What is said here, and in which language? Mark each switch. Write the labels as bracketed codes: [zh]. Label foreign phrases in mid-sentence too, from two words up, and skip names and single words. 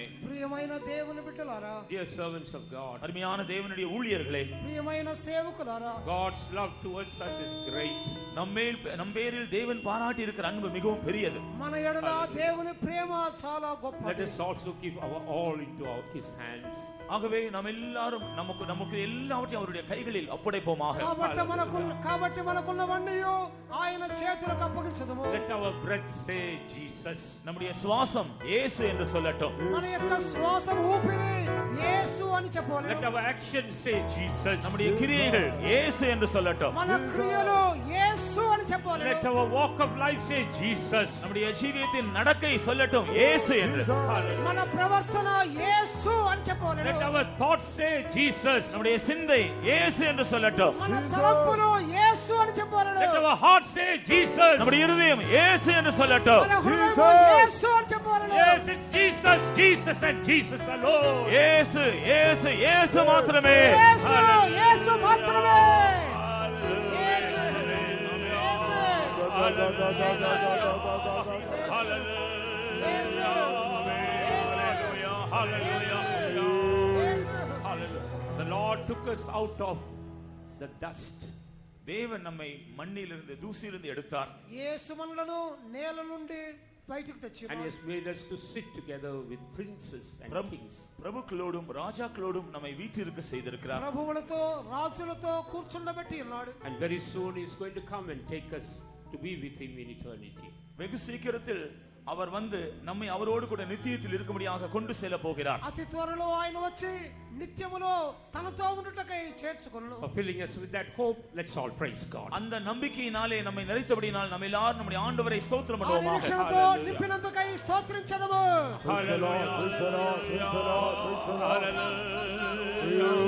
[te] ప్రియమైన దేవుని బిడ్డలారా, [en] dear servants of God, [ta] அருமையான தேவனுடைய ஊழியர்களே, [te] ప్రియమైన సేవకులారా, [en] God's love towards us is great. [ta] நம் பேரில் தேவன் பாராட்டி இருக்கிற அன்பு மிகவும் பெரியது. [te] మన ఎడల దేవుని ప్రేమ చాలా గొప్పది. [en] Let us also give our all into his hands. [ta] ஆகவே நாம் எல்லாரும் நமக்கு எல்லாவற்றையும் அவருடைய கைகளில் ஒப்படைப்போமாக. [te] కాబట్టి మనకున్నవన్నీ ఆయన చేతులకు అప్పగించదము. [en] Let our breath say Jesus. [ta] நம்முடைய சுவாசம் இயேசு என்று சொல்லட்டும். [te] మన యొక్క శ్వాసం ఊపిరి యేసు అని చెప్పాలి. [en] Let our action say Jesus. [ta] நம்முடைய கிரியைகள் இயேசு என்று சொல்லட்டும். [te] మన క్రియలు యేసు అని చెప్పాలి. [en] Let our walk of life say Jesus. [ta] நம்முடைய ஜீவியத்தின் நடக்கை சொல்லட்டும் இயேசு என்று. [te] మన ప్రవర్తన యేసు అని చెప్పాలి. [en] Let our thoughts say Jesus. [ta] நம்முடைய சிந்தை இயேசு என்று சொல்லட்டும். [te] మన తలంపులు యేసు అని చెప్పాలి. [en] Let our heart say Jesus. [ta] நம்முடைய இருதயம் இயேசு என்று சொல்லட்டும். [te] మన హృదయం యేసు అని చెప్పాలి. [en] Yes, it's Jesus, Jesus and Jesus alone. [ta] இயேசு இயேசு இயேசு மாத்திரமே. [te] యేసు యేసు మాత్రమే. యేసు [en] The Lord took us out of the dust. [ta] தேவன் நம்மை மண்ணிலிருந்து தூசியிலிருந்து எடுத்தார். [te] యేసు మనలను నేల నుండి బయటికి తెచ్చాడు. [en] And he has made us to sit together with princes and kings. [ta] பிரபுக்களோடும் ராஜாக்களோடும் நம்மை வீற்றிருக்க செய்திருக்கிறார். [te] ప్రభువులతో రాజులతో కూర్చుండబెట్టి ఉన్నాడు. [en] And very soon he is going to come and take us to be with him in eternity. [ta] வெகு சீக்கிரத்தில் அவர் வந்து நம்மை அவரோடு கூட நித்தியத்தில் இருக்கும்படியாக கொண்டு செல்ல போகிறார். [te] అతి త్వరలో ఆయన వచ్చి నిత్యములో తనతో ఉండుటకై చేర్చుకొనును. [en] Fulfilling us with that hope, let's all praise God. [ta] அந்த நம்பிக்கையினாலே நம்மை நிறைத்தபடியினால் நம்ம எல்லாரும் நம்முடைய ஆண்டவரை ஸ்தோத்திரம் பண்ணுவோமாக. [te] నిరీక్షణతో నింపినందుకై స్తోత్రించదము. Hallelujah.